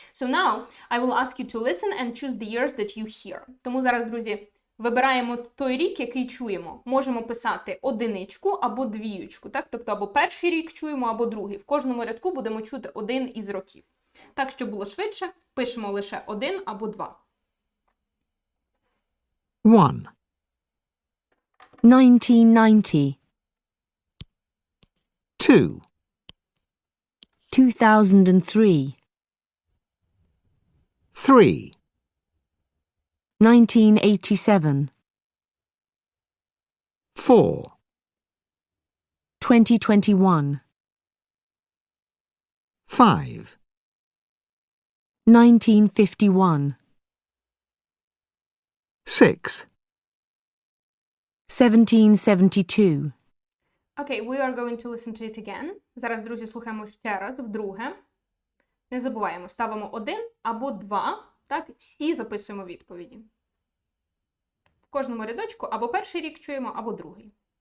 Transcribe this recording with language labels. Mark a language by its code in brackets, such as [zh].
[en] So now I will ask you to listen and choose the years that you hear. [uk] Тому зараз, друзі, вибираємо той рік, який чуємо. Можемо писати одиничку або двіючку, так? Тобто або перший рік чуємо, або другий. В кожному рядку будемо чути один із років. Так, щоб було швидше, пишемо лише один або два. [en] 1, 1990, 2, 2003, 3, 1987, 4, 2021, 5, 1951, 6, 1772. Okay, we are going to listen to it again. [uk] Зараз, друзі, слухаємо ще раз, вдруге. Не забуваємо, ставимо один або два, так, всі записуємо відповіді. В кожному рядочку або перший рік чуємо, або другий.